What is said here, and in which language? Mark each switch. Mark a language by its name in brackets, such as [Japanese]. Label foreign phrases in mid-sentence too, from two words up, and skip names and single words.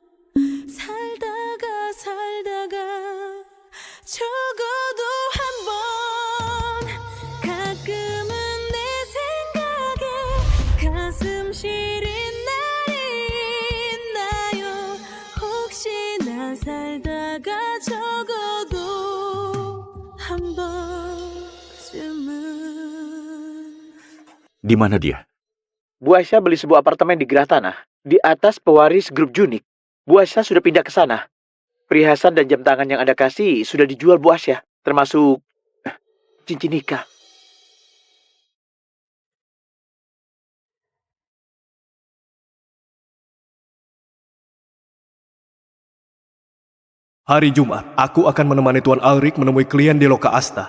[Korean] 살다가 적어도 한번 가끔은 내 생각에 가슴 시린 날이 있나요 혹시나 살다가 적어도 한 번쯤은 [Indonesian] di mana dia? Bu Aisyah beli sebuah apartemen di Gerah Tanah, di atas pewaris grup Junik. Bu Aisyah sudah pindah ke sana. Perhiasan dan jam tangan yang Anda kasih sudah dijual Bu Aisyah, termasuk cincin nikah. Hari Jumat, aku akan menemani Tuan Alrik menemui klien di Loka Asta.